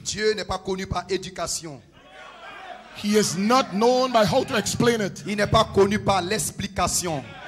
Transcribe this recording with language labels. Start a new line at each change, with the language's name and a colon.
French: Dieu n'est pas connu par éducation.
English: He is not known by how to explain it.
French: Il n'est pas connu par l'explication.